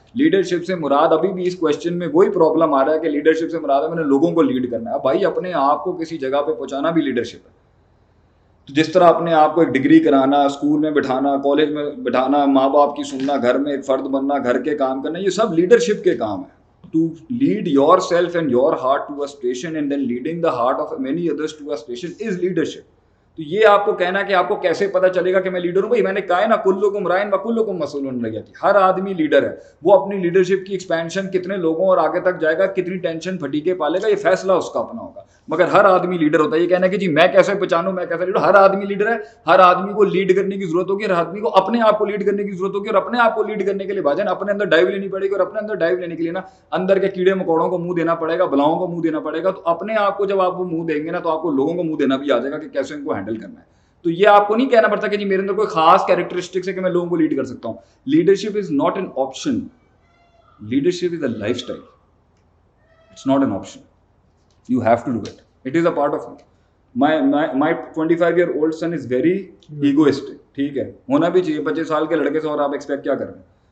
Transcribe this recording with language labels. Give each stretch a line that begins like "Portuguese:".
Urdu: Leadership سے مراد ابھی بھی اس کوشچن میں وہی پرابلم آ رہا ہے کہ لیڈرشپ سے مراد ہے میں نے لوگوں کو لیڈ کرنا ہے. اب بھائی اپنے آپ کو کسی جگہ پہ پہنچانا بھی لیڈرشپ ہے. تو جس طرح اپنے آپ کو ایک ڈگری کرانا, اسکول میں بٹھانا, کالج میں بٹھانا, ماں باپ کی سننا, گھر میں ایک فرد بننا, گھر کے کام کرنا, یہ سب لیڈرشپ کے کام ہیں.
English: To lead yourself and your heart to a station and then leading the heart of many others to a station is leadership.
Urdu: تو یہ آپ کو کہنا کہ آپ کو کیسے پتا چلے گا کہ میں لیڈر ہوں, بھائی میں نے کہا ہے نا
Arabic: کلکم رائن وکلکم مسئول عن رعیتہ.
Urdu: ہر آدمی لیڈر ہے. وہ اپنی لیڈرشپ کی ایکسپینشن کتنے لوگوں اور آگے تک جائے گا, کتنی ٹینشن پھٹیکے پالے گا, یہ فیصلہ اس کا اپنا ہوگا. مگر ہر آدمی لیڈر ہوتا ہے. یہ کہنا کہ جی میں کیسے پہچانوں میں کیسے لیڈر, ہر آدمی لیڈر ہے. ہر آدمی کو لیڈ کرنے کی ضرورت ہوگی, ہر آدمی کو اپنے آپ کو لیڈ کرنے کی ضرورت ہوگی, اور اپنے آپ کو لیڈ کرنے کے لیے بھاجن اپنے اندر ڈائیو لینی پڑے گی, اور اپنے اندر ڈائیو لینے کے لیے نا اندر کے کیڑے مکوڑوں کو منہ دینا پڑے گا, بلاؤں کو منہ دینا پڑے گا. تو اپنے آپ کو جب آپ وہ منہ دیں گے نا تو آپ کو لوگوں کو منہ دینا بھی آ جائے گا کہ کیسے ان کو ہینڈل کرنا ہے. تو یہ آپ کو نہیں کہنا پڑتا کہ جی میرے اندر کوئی خاص کیریکٹرسٹکس ہے کہ میں لوگوں کو لیڈ کر سکتا ہوں.
English: Leadership is not an option, leadership is a lifestyle. It's not an option, you have to do it, it is a part of you. My 25-year-old son is very egoistic.
Urdu: ٹھیک ہے, ہونا بھی چاہیے. 25 سال کے لڑکے سے اور آپ ایکسپیکٹ کیا کر رہے ہیں.